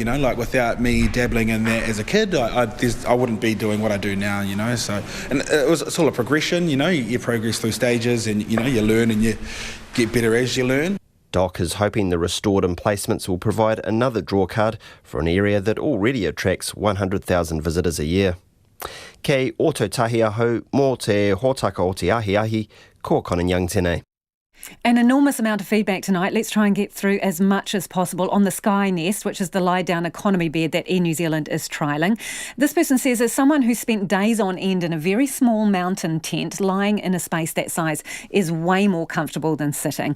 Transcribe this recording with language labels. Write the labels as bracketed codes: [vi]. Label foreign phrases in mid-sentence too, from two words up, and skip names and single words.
[en] Without me dabbling in that as a kid, I wouldn't be doing what I do now. So, and it's all a progression. You progress through stages, and you learn and you get better as you learn. DOC is hoping the restored emplacements will provide another drawcard for an area that already attracts 100,000 visitors a year. [mi] Kei Ototahi Aho, mō te hōtaka o te ahi, ko Conan Young tēnei. [en] An enormous amount of feedback tonight. Let's try and get through as much as possible on the Sky Nest, which is the lie-down economy bed that Air New Zealand is trialling. This person says, as someone who spent days on end in a very small mountain tent, lying in a space that size is way more comfortable than sitting.